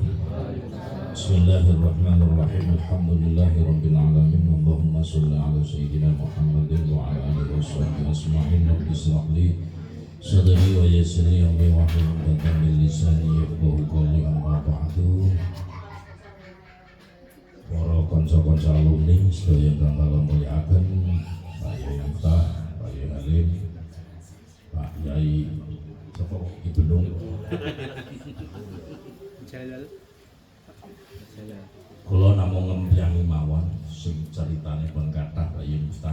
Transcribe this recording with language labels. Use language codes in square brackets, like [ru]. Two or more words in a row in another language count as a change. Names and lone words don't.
[ar] بسم الله الرحمن الرحيم. الحمد لله رب العالمين. اللهم صل على سيدنا محمد وعلى آله وصحبه أجمعين. رب اشرح لي صدري ويسر لي أمري واحلل عقدة من لساني يفقهوا قولي. أما بعد. [jv] Para kanca-kanca alumni sedaya ingkang kula mulyakaken, Pak Yai Miftah, Pak Yai Halim, Pak Yai Joko Ibnu, kula namung ngempyangi mawon sing caritane pun kathah Pak Yai Miftah.